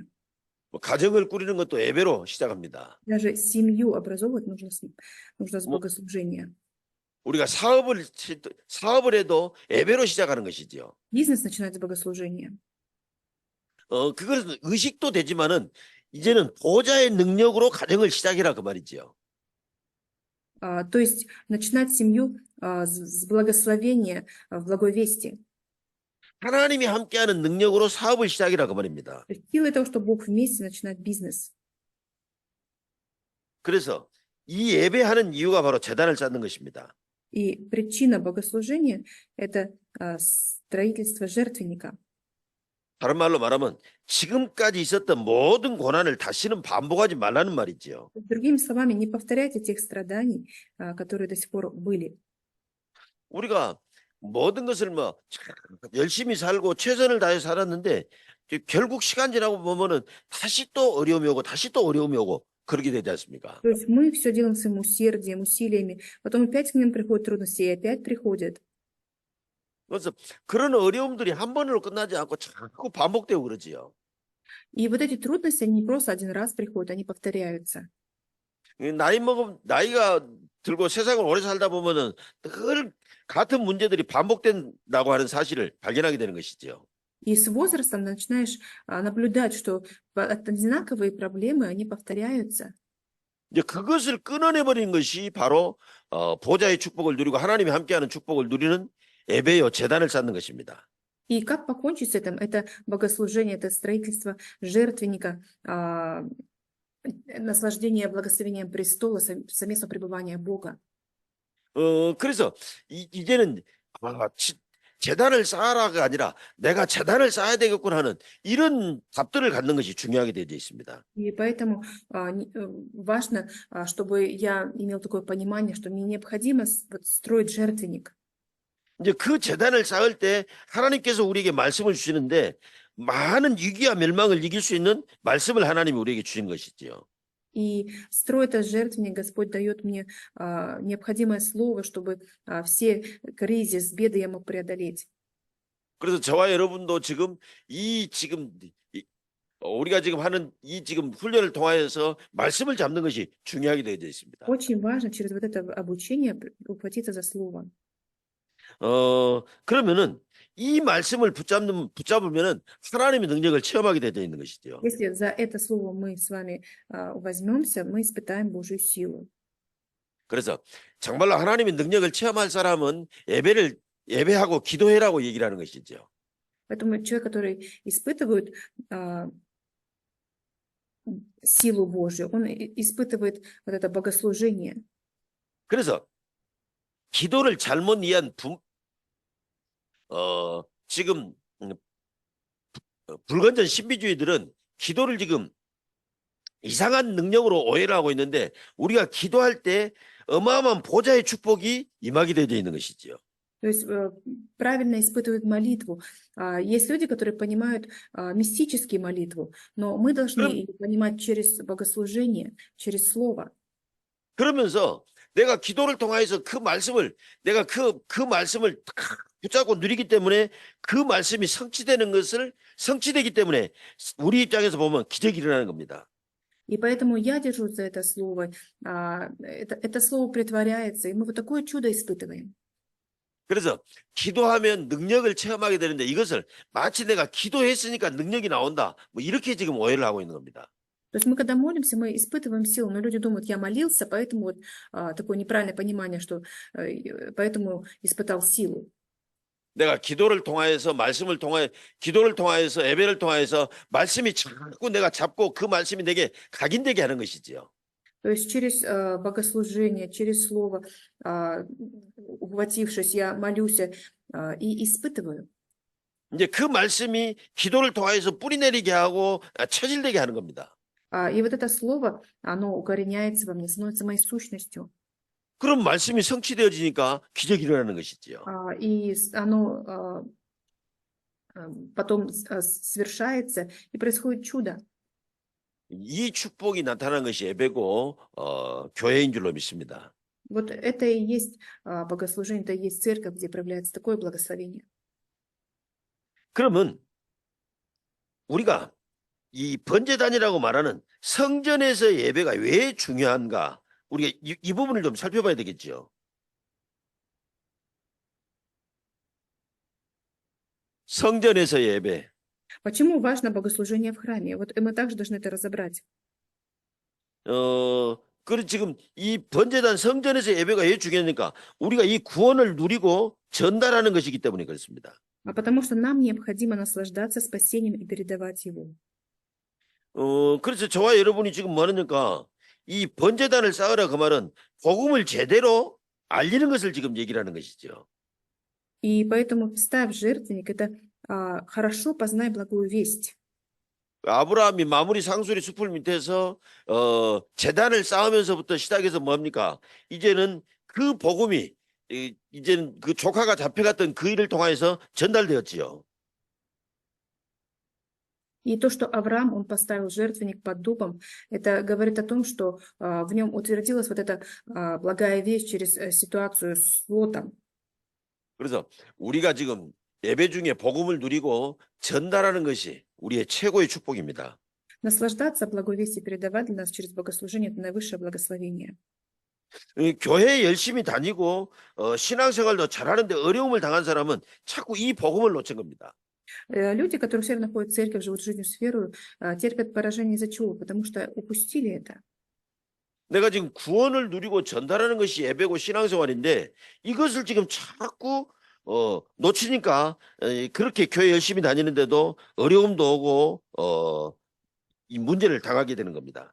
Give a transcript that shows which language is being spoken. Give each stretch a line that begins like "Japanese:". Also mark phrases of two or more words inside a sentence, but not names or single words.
Korean: 뭐 가정을 꾸리는 것도 예배로 시작합니다.
Russian: Даже семью образовывать нужно с 뭐, богослужения.
Korean: 우리가 사업을 해도 예배로 시작하는 것이지요.
Russian: Бизнес начинает с богослужения.
Korean: 그것은 의식도 되지만은 이제는 보좌의 능력으로 가정을 시작이라 그 말이지요.
Russian: То есть начинать семью с благословения в благой вести.
Korean: 하나님이 함께하는 능력으로 사업을 시작이라 그 말입니다.
Russian: То есть силой того, что Бог вместе начинает бизнес.
Korean: 그래서 이 예배하는 이유가 바로 제단을 쌓는 것입니다.
Russian: И причина богослужения – это строительство жертвенника.
Korean: 다른 말로 말하면 지금까지 있었던 모든 고난을 다시는 반복하지 말라는 말이지요.
Russian: Другими словами, не повторяйте тех страданий, которые до сих пор были.
Korean: 우리가 모든 것을 뭐 열심히 살고 최선을 다해 살았는데 결국 시간 지나고 보면은 다시 또 어려움이 오고 다시 또 어려움이 오고 그렇게 되지 않습니까?
Russian: То есть мы все делаем своим усердием, усилиями, потом опять к ним приходят трудности, и опять приходят.
Korean: 그래서 그런 어려움들이 한 번으로 끝나지 않고 자꾸 반복되고 그러지요.
Russian: И вот эти трудности, они не просто один раз приходят, они повторяются.
Korean: 나이가 들고 세상을 오래 살다 보면은 늘 같은 문제들이 반복된다고 하는 사실을 발견하게 되는 것이지요.
Russian: И с возрастом начинаешь наблюдать, что одинаковые проблемы, они повторяются.
Korean: 이제 그것을 끊어내버리는 것이 바로 보좌의 축복을 누리고 하나님이 함께하는 축복을 누리는 예배요 제단을 쌓는 것입니다.
Russian: И как покончить с этим? Это богослужение, это строительство жертвенника, наслаждение благословением престола, совместного пребывания Бога.
Korean: 그래서 이제는 제단을 쌓아라가 아니라 내가 제단을 쌓아야 되겠구나 하는 이런 답들을 갖는 것이 중요하게 되어 있습니다.
Russian: И поэтому важно, чтобы я имел такое понимание, что мне необходимо строить жертвенник.
Korean: 이제 그 제단을 쌓을 때 하나님께서 우리에게 말씀을 주시는데 많은 위기와 멸망을 이길 수 있는 말씀을 하나님이 우리에게 주신 것이지요.
Russian: И строя этот жертвенник, Господь дает мне необходимое слово, чтобы все кризис, беды я мог преодолеть.
Korean: 그래서 저와 여러분도 우리가 지금 하는 이 지금 훈련을 통하여서 말씀을 잡는 것이 중요하게 되어 있습니다.
Russian: Очень важно через вот это обучение ухватиться за слово.
Korean: 그러면은 이 말씀을 붙잡으면은 하나님의 능력을 체험하게 되어 있는 것이죠.
Russian: Если за это слово мы с вами возьмемся, мы испытаем Божью силу.
Korean: 그래서 정말로 하나님의 능력을 체험할 사람은 예배하고 기도해라고 얘기를 하는 것이죠.
Russian: Поэтому человек, который испытывает силу Божью, он испытывает вот это богослужение.
Korean: 그래서 기도를 잘못 이해한 지금 불건전 신비주의들은 기도를 지금 이상한 능력으로 오해를 하고 있는데 우리가 기도할 때 어마어마한 보좌의 축복이 임하게 되어 있는 것이지요.
Russian: То есть правильно испытывают молитву. Есть люди, которые понимают мистически молитву, но мы должны ее понимать через богослужение, через слово.
Korean: 그러면서 내가 기도를 통하여서 내가 그 말씀을 붙잡고 누리기 때문에 그 말씀이 성취되기 때문에 우리 입장에서 보면 기적이 일어나는 겁니다.
Russian: И поэтому я держусь за это слово. Это слово притворяется, и мы вот такое чудо испытываем.
Korean: 그래서 기도하면 능력을 체험하게 되는데 이것을 마치 내가 기도했으니까 능력이 나온다. 뭐 이렇게 지금 오해를 하고 있는 겁니다.
Russian: То есть мы, когда молимся, мы испытываем силу, но люди думают, я молился, поэтому вот такое неправильное понимание, что поэтому испытал силу.
Korean: 내가 기도를 통하여서 말씀을 통하여 기도를 통하여서 예배를 통하여서 말씀이 자꾸 내가 잡고 그 말씀이 내게 각인되게 하는 것이지요.
Russian: То есть через богослужение, через слово, ухватившись, я молюсь и испытываю.
Korean: 이제 그 말씀이 기도를 통하여서 뿌리내리게 하고 체질되게 하는 겁니다.
Russian: И вот это слово, оно укореняется во мне, становится моей сущностью.
Korean: 그럼 말씀이 성취되어지니까 기적이 일어나는 것이지요.
Russian: И оно потом совершается, и происходит чудо.
Korean: 이 축복이 나타나는 것이 예배고 교회인 줄로 믿습니다.
Russian: Вот это и есть богослужение, это и есть церковь, где проявляется такое благословение.
Korean: 그러면 우리가 이 번제단이라고 말하는 성전에서 예배가 왜 중요한가? 우리가 이 부분을 좀 살펴봐야 되겠죠. 성전에서 예배.
Russian: Почему важно богослужение в храме? Вот мы также должны это разобрать.
Korean: 그리고 지금 이 번제단 성전에서 예배가 왜 중요하니까 우리가 이 구원을 누리고 전달하는 것이기 때문에 그렇습니다.
Russian: Потому что нам необходимо наслаждаться спасением и передавать его.
Korean: 그래서 저와 여러분이 지금 뭐 하느니까 이 번제단을 쌓으라 그 말은 복음을 제대로 알리는 것을 지금 얘기를 하는 것이죠.
Russian: И поэтому ставь жертвенник, это хорошо познай благую весть.
Korean: 아브라함이 마무리 상수리 숲을 밑에서 제단을 쌓으면서부터 시작해서 뭡니까? 이제는 그 복음이 이제는 그 조카가 잡혀갔던 그 일을 통해서 전달되었지요.
Russian: И то, что Авраам, он поставил жертвенник под дубом, это говорит о том, что в нем утвердилась вот эта благая весть через ситуацию с Лотом.
Korean: 그래서 우리가 지금 예배 중에 복음을 누리고 전달하는 것이 우리의 최고의 축복입니다.
Russian: Наслаждаться благой вестью, передавать для нас через богослужение – это наивысшее благословение.
Korean: 교회 열심히 다니고 신앙생활도 잘하는데 어려움을 당한 사람은 자꾸 이 복음을 놓친 겁니다.
Russian: Люди, которые все равно ходят в церковь, живут жизнью с верою, терпят поражение из-за чего? Потому что упустили это.
Korean: 내가 지금 구원을 누리고 전달하는 것이 예배고 신앙생활인데 이것을 지금 자꾸 놓치니까 그렇게 교회 열심히 다니는데도 어려움도 오고 이 문제를 당하게 되는 겁니다.